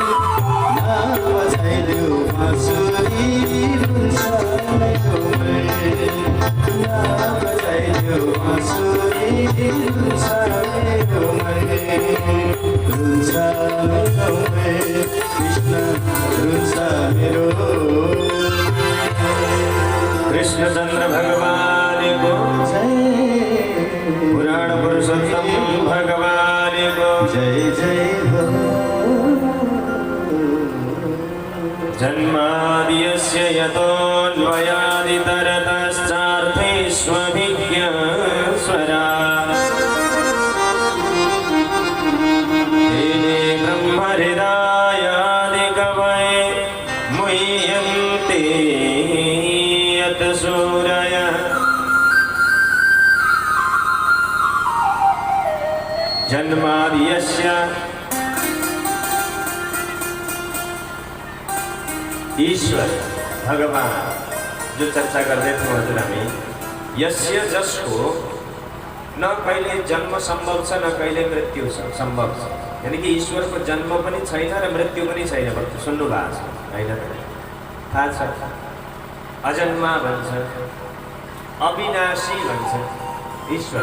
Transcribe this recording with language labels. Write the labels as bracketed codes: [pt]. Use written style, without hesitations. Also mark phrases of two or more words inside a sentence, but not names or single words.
[ne] नबजाइदेऊ बाँसुरी हुन्छ मेरो मन, नबजाइदेऊ बाँसुरी हुन्छ मेरो मन। रुन्छ मेरो मन, कृष्ण रुन्छ मेरो। कृष्णचन्द्र भगवान को जय, पुराण पुरुषोत्तम भगवान को जय जय हो। [sa] जन्माद्यस्य यतोऽन्वयादितरतश्चार्थेष्वभिज्ञस्वराट्, तेने ब्रह्महृदायादिकवये मुह्यन्ते यतसूरयः। [ne] जन्माद्यस्य ईश्वर भगवान [hi] जो चर्चा करते थे [ne] हजुर हामी, यस्य जसको न कहिले जन्म सम्भव छ न कहिले मृत्यु सम्भव छ। यानी कि ईश्वरको जन्म पनि छैन र मृत्यु पनि छैन भन्नु सुन्नु भएको छ होइन? थाहा छ? अजन्मा भन्छ, अविनाशी भन्छ ईश्वर।